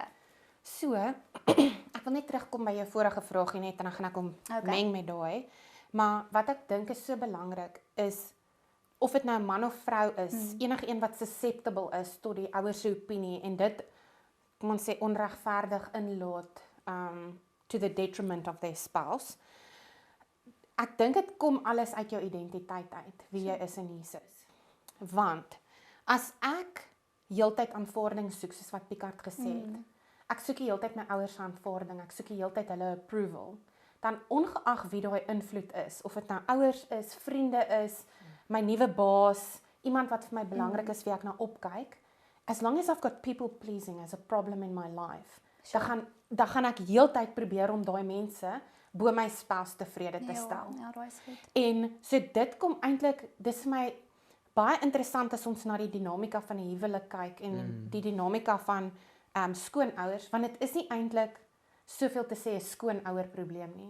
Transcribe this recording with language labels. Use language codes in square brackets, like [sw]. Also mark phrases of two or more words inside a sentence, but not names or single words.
[af] So, ek wil net terugkom by jou vorige vraagie net en dan gaan ek hom meng met daai. Maar wat ek dink is so belangrik is of dit nou 'n man of vrou is, enige een wat susceptible is tot die ouers se opinie en dit kom ons sê onregverdig inlaat [en] to the detriment of their spouse. [af] Ek dink dit kom alles uit jou identiteit uit, wie jy is in Jesus. Want as ek heeltyd aanvaarding soek, soos wat Picard gesê het, ek soek die heeltyd my ouers se aanvaarding, ek soek die heeltyd hulle approval, dan ongeag wie daai invloed is, of dit nou ouers is, vriende is, my nuwe baas, iemand wat vir my belangrik is, wie ek na opkyk, [en] as long as I've got people pleasing as a problem in my life, [af] dan gaan ek heeltyd probeer om daai mense bo my spouse tevrede te stel. Ja, daai is goed. En so dit kom eintlik, dis vir my baie interessant as ons na die dinamika van die huwelik kyk en die dinamika van skoonouers, want dit is nie eintlik soveel te sê 'n skoonouer probleem nie.